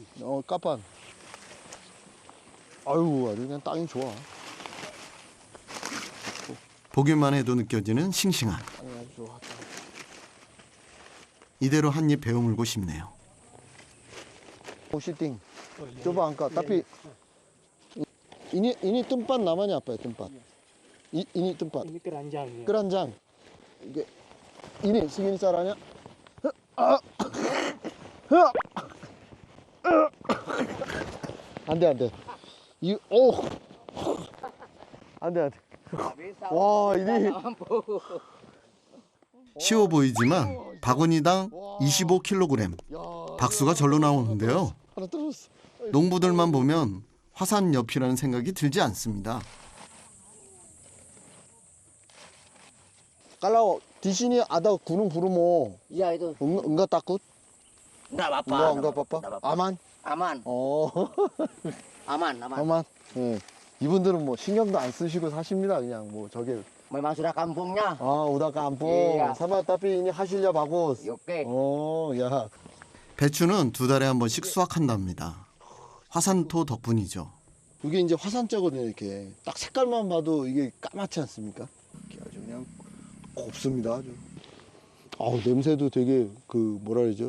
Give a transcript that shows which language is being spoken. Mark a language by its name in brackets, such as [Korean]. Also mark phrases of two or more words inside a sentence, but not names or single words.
[Korean] 까판. 아유 아주 그냥 땅이 좋아. 보기만 해도 느껴지는 싱싱함. 아주 좋아. 이대로 한 입 베어물고 싶네요. 시팅. [Indonesian] coba angkat tapi ini tempat namanya apa ya tempat? Ini tempat. Ini keranjang. Ya. Keranjang. Ini segini caranya. [Korean] 안 돼, 안 돼. 안 돼, 안 돼. 와, ini. 쉬워 보이지만 바구니당 25kg. 박수가 절로 나오는데요. 농부들만 보면 화산 옆이라는 생각이 들지 않습니다. [Indonesian] Kalau di sini ada gunung Bromo. Iya itu. Enggak takut? Enggak apa-apa. Enggak apa-apa. 아만? Aman. Aman. [Korean] 아만. 예. 이분들은 뭐 신경도 안 쓰시고 사십니다. 그냥 뭐 저게. [Indonesian] Memang sudah kampungnya. udah kampung. Iya. Sama tapi ini hasilnya bagus. Oke. [Korean] 야. 배추는 2달에 한 번씩 수확한답니다. 화산토 덕분이죠. 이게 이제 화산자거든요. 이렇게 딱 색깔만 봐도 이게 까맣지 않습니까? 이렇게 아주 그냥 곱습니다. 아주. 냄새도 되게 뭐라 그러죠?